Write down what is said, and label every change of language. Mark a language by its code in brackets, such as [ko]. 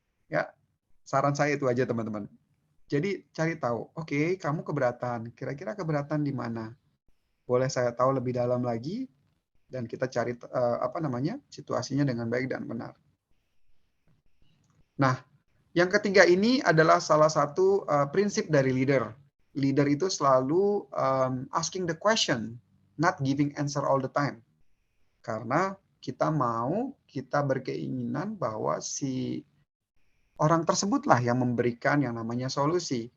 [id] Ya, saran saya itu aja teman-teman. Jadi cari tahu, oke, kamu keberatan. Kira-kira keberatan di mana? Boleh saya tahu lebih dalam lagi? Dan kita cari situasinya dengan baik dan benar. Nah, yang ketiga ini adalah salah satu prinsip dari leader. [en] Leader [id] itu selalu [en] asking the question, not giving answer all the time. [id] Karena kita berkeinginan bahwa si orang tersebutlah yang memberikan yang namanya solusi.